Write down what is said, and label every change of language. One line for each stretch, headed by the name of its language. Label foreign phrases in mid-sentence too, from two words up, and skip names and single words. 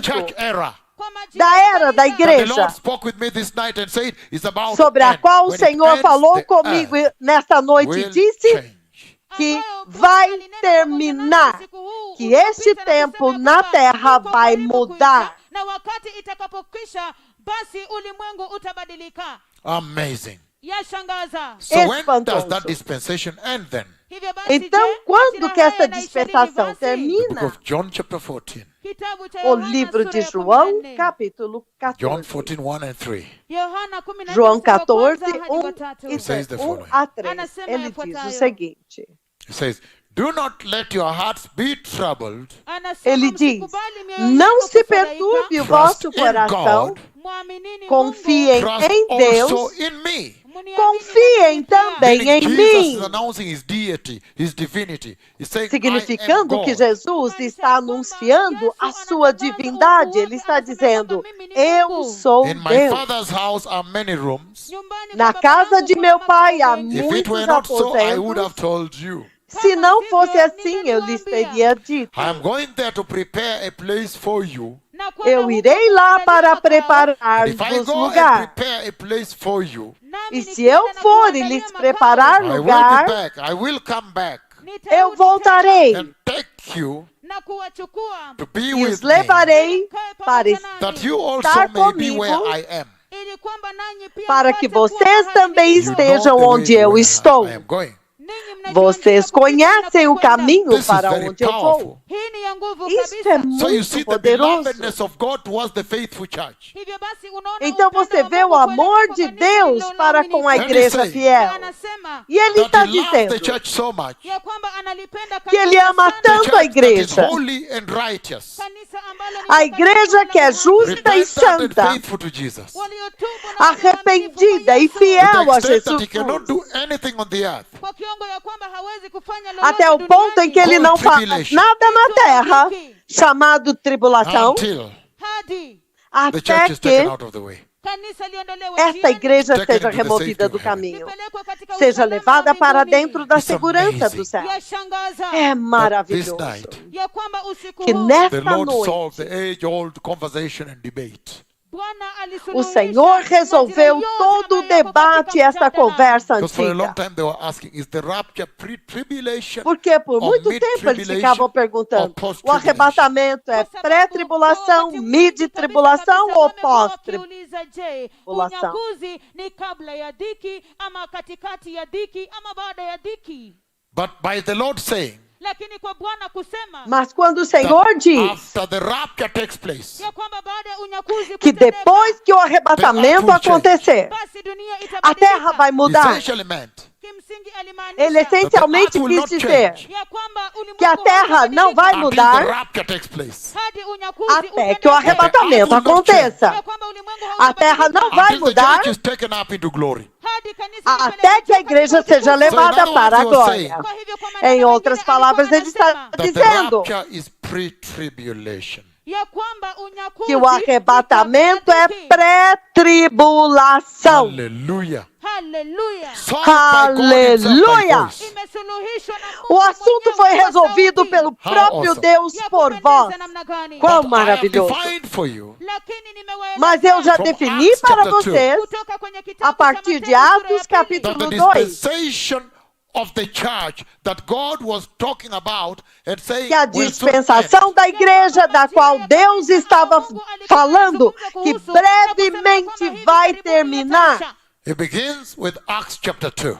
English: church era.
Portuguese: da era da
English: That the
Portuguese: igreja,
English: Lord spoke with me this night and said it's about
Portuguese: sobre
English: to
Portuguese: a
English: end.
Portuguese: qual o
English: When it
Portuguese: Senhor
English: ends,
Portuguese: falou
English: the
Portuguese: comigo
English: earth
Portuguese: nesta noite e
English: will
Portuguese: disse
English: change.
Portuguese: que vai terminar, que este tempo na terra vai mudar.
Swahili: na wakati itakapokwisha basi ulimwengu utabadilika.
English: Amazing.
Swahili: Yashangaza.
English: So when does
Portuguese: Espantoso.
English: that dispensation end then?
Swahili: Hivyo basi,
Portuguese: Então,
Swahili: je,
Portuguese: quando
Swahili: majira
Portuguese: que essa
Swahili: haya yanaisha
Portuguese: dispensação
Swahili: lini basi?
English: The book
Portuguese: termina?
English: of John chapter 14.
Swahili: Kitabu cha
Portuguese: O
Swahili: Yohana
Portuguese: livro
Swahili: sura
Portuguese: de
Swahili: ya
Portuguese: João,
Swahili: 14.
Portuguese: capítulo
English: John 14. 14, 1 and 3.
Swahili: Yohana 14
Portuguese: João
Swahili: mstari wa
Portuguese: 14,
Swahili: kwanza hadi
Portuguese: 1
Swahili: wa tatu.
Portuguese: e
English: Says the
Portuguese: 1
English: following.
Portuguese: a 3.
Swahili: Anasema
Portuguese: Ele diz o
Swahili: yafuatayo.
Portuguese: seguinte:
English: It says, "Do not let your hearts be troubled.
Swahili: Anasema,
Portuguese: ele diz,
Swahili: msikubali mioyo
Portuguese: não
Swahili: yenu
Portuguese: se
Swahili: kufadhaika,
Portuguese: perturbe o
English: Trust
Portuguese: vosso
English: in
Portuguese: coração,
English: God.
Swahili: mwaminini
Portuguese: confiem
English: Trust
Portuguese: em Deus,
English: also in me."
Swahili: Mungu, muniamini
Portuguese: confiem também
English: Meaning
Portuguese: em
English: Jesus is
Portuguese: mim.
English: announcing his deity, his divinity. He's saying, I am
Portuguese: Significando que
English: God.
Portuguese: Jesus está anunciando a sua divindade. Ele está dizendo: eu sou
English: In my
Portuguese: Deus.
English: Father's house are many rooms.
Swahili: Nyumbani
Portuguese: Na
Swahili: kwa baba
Portuguese: casa
Swahili: yangu
Portuguese: de
Swahili: kuna
Portuguese: meu pai há
Swahili: makao
English: If it
Portuguese: muitos
English: were not so, I would
Portuguese: aposentos.
English: have told you.
Portuguese: Se não fosse assim, eu lhes teria dito:
English: I am going there to prepare a place for you.
Swahili: Na kwenda
Portuguese: eu
Swahili: huko
Portuguese: irei lá para
Swahili: kuandalia makao,
English: And if I
Portuguese: preparar-vos
English: go and
Portuguese: lugar.
English: prepare a place for you,
Swahili: nami
Portuguese: E se
Swahili: nikienda
Portuguese: eu
Swahili: na
Portuguese: for e
Swahili: kuandalia
Portuguese: lhes
Swahili: makao,
Portuguese: preparar
English: I will be
Portuguese: lugar,
English: back. I will come back
Swahili: nitarudi
Portuguese: eu voltarei
English: and take you
Swahili: na kuwachukua
English: to be
Portuguese: e
English: with
Portuguese: os
English: me,
Portuguese: levarei para
English: that you also
Portuguese: estar
English: may be
Portuguese: comigo,
English: where I am.
Swahili: ili kwamba nanyi pia
Portuguese: para
Swahili: mpate
Portuguese: que
Swahili: kuwa
Portuguese: vocês
Swahili: mahali
Portuguese: também
Swahili: nilipo.
English: You know
Portuguese: estejam
English: the way
Portuguese: onde
English: to
Portuguese: eu
English: where
Portuguese: estou.
English: I am going.
Swahili: Ninyi mnajua
Portuguese: Vocês
Swahili: nitakapokuja
Portuguese: conhecem o
Swahili: ninapokwenda.
Portuguese: caminho
English: This is
Portuguese: para
English: very
Portuguese: onde eu
English: powerful.
Portuguese: vou.
Swahili: Hii ni ya nguvu
Portuguese: Isto é
Swahili: kabisa.
English: So you see
Portuguese: muito
English: the
Portuguese: poderoso.
English: belovedness of God towards the faithful church.
Swahili: Hivyo basi unaona
Portuguese: Então
Swahili: upendo
Portuguese: você
Swahili: wa
Portuguese: vê o
Swahili: Mungu
Portuguese: amor
Swahili: kuelekea
Portuguese: de
Swahili: kwa kanisa
Portuguese: Deus
Swahili: lililo
Portuguese: para
Swahili: laaminifu.
Portuguese: com a
English: And he
Portuguese: igreja
English: says
Portuguese: fiel.
Swahili: Anasema
Portuguese: E ele
English: That
Portuguese: está
English: he loves the
Portuguese: dizendo
English: church so much.
Swahili: ya kwamba analipenda
Portuguese: que ele
Swahili: kanisa ama sana.
English: The
Portuguese: tanto a
English: church that is
Portuguese: igreja,
English: holy and righteous,
Swahili: Kanisa ambalo ni
Portuguese: a igreja que é justa e
English: repentant and
Portuguese: santa,
English: faithful to Jesus.
Swahili: waliotubu na
Portuguese: arrependida e
English: To
Portuguese: fiel
English: the
Portuguese: a extent that Jesus
English: he cannot
Portuguese: Cristo,
English: do anything on the earth.
Swahili: kwa kiwango ya kwamba hawezi kufanya lolote
Portuguese: até o ponto em que ele não faz nada na terra, chamado tribulação,
English: Until the
Portuguese: até
English: church is
Portuguese: que
English: taken out of the way.
Swahili: kanisa liondolewe
Portuguese: esta
Swahili: njiani,
Portuguese: igreja
English: Taken
Portuguese: seja
English: into the
Portuguese: removida
English: safety
Portuguese: do
English: of heaven.
Portuguese: caminho,
Swahili: lipelekwe katika
Portuguese: seja
Swahili: usalama
Portuguese: levada
Swahili: wa
Portuguese: para
Swahili: mbinguni.
Portuguese: dentro da
English: It's
Portuguese: segurança
English: amazing.
Portuguese: do céu.
Swahili: Yashangaza
Portuguese: É
English: This
Portuguese: maravilhoso
English: night,
Swahili: ya kwamba usiku
Portuguese: que
Swahili: huu
English: the
Portuguese: nesta
English: Lord
Portuguese: noite
English: solved the age-old conversation and debate.
Portuguese: O Senhor resolveu todo o debate e essa conversa
English: Because for a long
Portuguese: antiga.
English: time they were asking, is the rapture pre-tribulation?
Portuguese: Porque por muito tempo eles ficavam perguntando, o arrebatamento é pré-tribulação, mid-tribulação ou pós-tribulação?
Swahili: Je, unyakuzi ni kabla ya dhiki ama katikati ya dhiki ama baada ya dhiki?
English: But by the Lord saying
Swahili: Lakini kwa Bwana kusema
Portuguese: Mas quando o Senhor
English: that
Portuguese: diz
English: after the rapture takes place,
Swahili: ya kwamba baada ya unyakuzi
Portuguese: que
Swahili: kutendeka,
Portuguese: depois que o arrebatamento acontecer,
Swahili: basi dunia
Portuguese: a terra vai
Swahili: itabadilika.
Portuguese: mudar.
English: essentially meant
Swahili: Kimsingi
Portuguese: Ele
Swahili: alimaanisha
Portuguese: essencialmente quis dizer
Swahili: ya kwamba
Portuguese: que a terra não vai
English: until the
Portuguese: mudar
English: rapture takes place.
Swahili: hadi unyakuzi
Portuguese: até que o
Swahili: utendeke.
Portuguese: arrebatamento aconteça.
Swahili: Ya kwamba ulimwengu
Portuguese: A terra não vai
English: Until the
Portuguese: mudar
English: church is taken up into glory.
Swahili: hadi kanisa
Portuguese: até que a igreja seja levada para a glória.
Swahili: Kwa hivyo kwa maneno
Portuguese: Em outras
Swahili: mengine,
Portuguese: palavras, ele
Swahili: alikuwa
Portuguese: está
Swahili: anasema
English: That the
Portuguese: dizendo
English: rapture is pre-tribulation.
Swahili: ya kwamba unyakuzi
Portuguese: que o arrebatamento é
Swahili: ni
Portuguese: pré-tribulação.
English: Hallelujah.
Swahili: Haleluya.
English: Solved by God himself by
Portuguese: Aleluia.
English: voice.
Swahili: Imesuluhishwa na Mungu
Portuguese: O assunto
Swahili: mwenyewe
Portuguese: foi
Swahili: kwa
Portuguese: resolvido
Swahili: sauti.
Portuguese: pelo próprio
English: awesome.
Portuguese: Deus
Swahili: Ya
Portuguese: por
Swahili: kupendeza
Portuguese: vós.
Swahili: namna gani?
Portuguese: Quão
English: But I have
Portuguese: maravilhoso.
English: defined for you
Swahili: Lakini nimewaeleza
Portuguese: Mas eu já
English: From
Portuguese: defini
English: Acts
Portuguese: para
English: chapter 2.
Portuguese: vocês,
Swahili: kutoka kwenye kitabu
Portuguese: a partir
Swahili: cha
Portuguese: de
Swahili: Matendo sura ya
Portuguese: Atos
Swahili: pili,
Portuguese: capítulo
English: that the
Portuguese: 2,
English: dispensation of the church that God was talking about and saying
Portuguese: que a
English: will soon end.
Portuguese: dispensação da igreja da qual Deus estava falando, que brevemente vai terminar.
English: It begins with Acts chapter 2.